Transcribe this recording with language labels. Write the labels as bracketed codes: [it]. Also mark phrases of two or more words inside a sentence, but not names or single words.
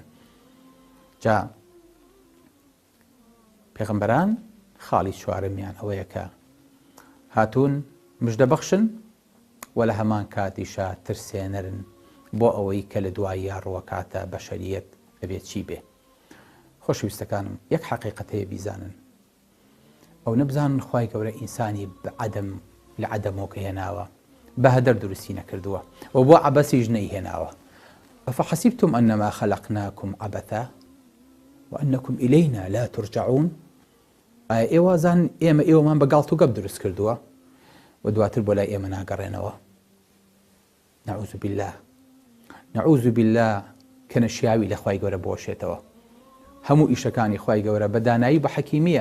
[ckb] جا پێغەمبەران خاڵی چوارەمیان ئەوەیە کە هاتوون مژدە بەخشن و لە هەمان کاتیشا ترسێنەرن بۆ ئەوەی کە لە دوایی ڕوەکاتە بەشەریەت ئەبێت چی بێ. خۆشەویستەکانم یەک حەقیقەت هەیە بیزانن، ئەو نەبزانن خوای گەورە ئینسانی لە عەدەمەوە هێناوە، بە هەدەر دروستی نەکردووە و بۆ عەبەسیش نەیهێناوە. [ar] ئەفەحەسیبتم ئەنەما خەلەقناکم عەبەثا وأنكم إلينا لا ترجعون. [ckb] ئێوە زان ئێمە ئێوەمان بە گاڵت و گەپ دروست کردووە و دواتر بۆ لای ئێمە ناگەڕێنەوە. [ar] نەعوذ بالله [ckb] کە نەشیاوی لە خوای گەورە بۆشێتەوە. هەموو ئیشەکانی خوای گەورە بە دانایی بە حەکیمیە.